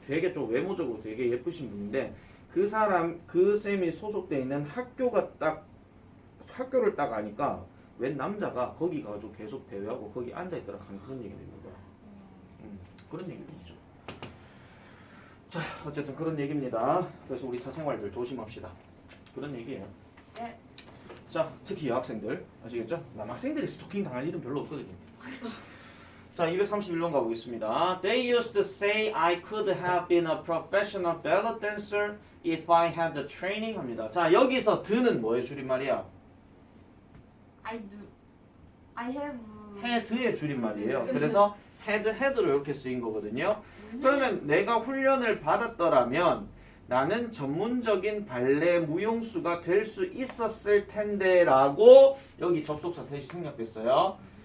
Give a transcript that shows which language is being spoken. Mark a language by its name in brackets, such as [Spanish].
[Korean] 되게 좀 외모적으로 되게 예쁘신 분인데 그 쌤이 소속돼 있는 학교를 딱 아니까 웬 남자가 거기 가가지고 계속 대회하고 거기 앉아있더라 하는 그런 얘기도 있는 거야. 그런 얘기도 있죠. 자 어쨌든 그런 얘기입니다. 그래서 우리 사생활들 조심합시다. 그런 얘기예요. 네. 자 특히 여학생들 아시겠죠? 남학생들이 스토킹 당할 일은 별로 없거든요. 자 231번 가보겠습니다. [English] They used to say I could have been a professional ballet dancer if I had the training 합니다. [Korean] 자 여기서 드는 뭐의 줄임말이야? [English] I have. [Korean] had의 줄임말이에요. 그래서 had로 이렇게 쓰인 거거든요. 그러면 내가 훈련을 받았더라면 나는 전문적인 발레 무용수가 될 수 있었을 텐데 라고 여기 접속사 대시 생략됐어요.